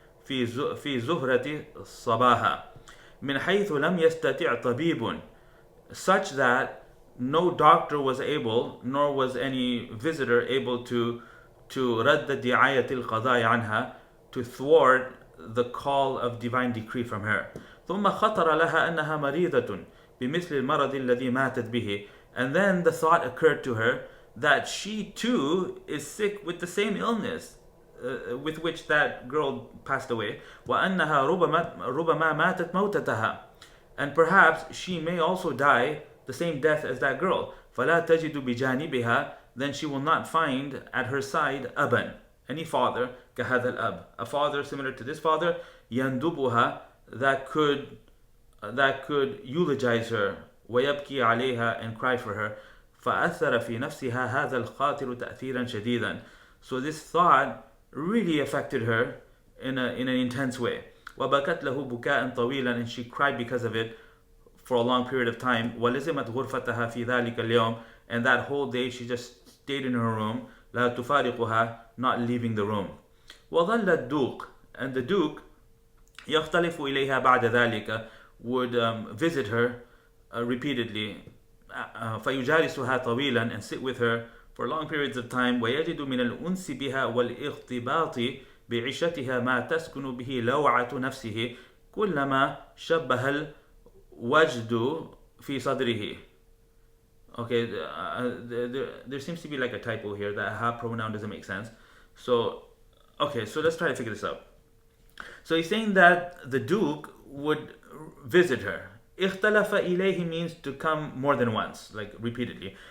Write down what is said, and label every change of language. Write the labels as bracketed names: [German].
[Arabic] في زهرة صباها من حيث لم يستطع طبيب, [English] such that no doctor was able, nor was any visitor able to [Arabic] رد دعاية القضاء عنها, [English] to thwart the call of divine decree from her. [Arabic] ثم خطر لها أنها مريضة بمثل المرض الذي ماتت به. [English] And then the thought occurred to her that she too is sick with the same illness with which that girl passed away. [Arabic] وأنها ربما ماتت موتتها. [English] And perhaps she may also die the same death as that girl. [Arabic] فلا تجد بجانبها, [English] then she will not find at her side أبا, any father, [Arabic] كهذا الأب, [English] a father similar to this father, [Arabic] يندبها, [English] that could eulogize her, [Arabic] ويبكي عليها, [English] and cry for her. [Arabic] فأثر في نفسها هذا الخاطر تأثيرا شديدا. [English] So this thought really affected her in an intense way. [Arabic] وبكت له بكاء طويلا, [English] and she cried because of it for a long period of time. [Arabic] ولزمت غرفتها في ذلك اليوم, [English] and that whole day she just stayed in her room, [Arabic] لا تفارقها, [English] not leaving the room. [Arabic] وظل الدوق, [English] and the duke, [Arabic] يختلف إليها بعد ذلك, [English] would visit her repeatedly, [Arabic] فيجالسها طويلا, [English] and sit with her for long periods of time. [Arabic] ويجد من الأنس بها والاغتباط بعيشتها ما تسكن به لوعة نفسه كلما شبه الوجد في صدره. [English] Okay, there seems to be like a typo here. That ha pronoun doesn't make sense. So, okay, so let's try to figure this out. So he's saying that the duke would visit her. [Arabic] اختلف إليه [English] means to come more than once, like repeatedly.